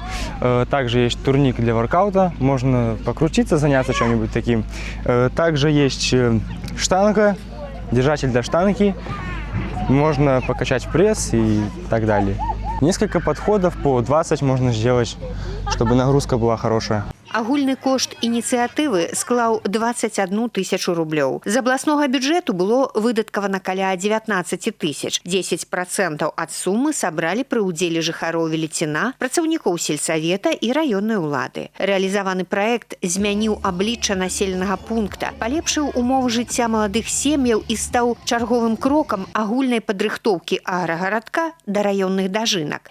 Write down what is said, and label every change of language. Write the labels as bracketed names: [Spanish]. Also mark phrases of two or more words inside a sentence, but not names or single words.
[Russian] Также есть турник для воркаута. Можно покрутиться, заняться чем-нибудь таким. Также есть штанга, держатель для штанги. Можно покачать пресс и так далее. Несколько подходов по 20 можно сделать, чтобы нагрузка была хорошая. [Belarusian] Агульны кошт ініцыятывы склаў 21 000 рублёў. З абласнога бюджэту было выдаткавана каля 19 000. 10% ад сумы сабралі пры ўдзеле жыхароў Веліціна, працаўнікоў сельсавета і раённай улады. Рэалізаваны праект змяніў аблічча населенага пункта, палепшыў умовы жыцця маладых сем'яў і стаў чарговым крокам агульнай падрыхтоўкі аграгарадка да раённых дажынак.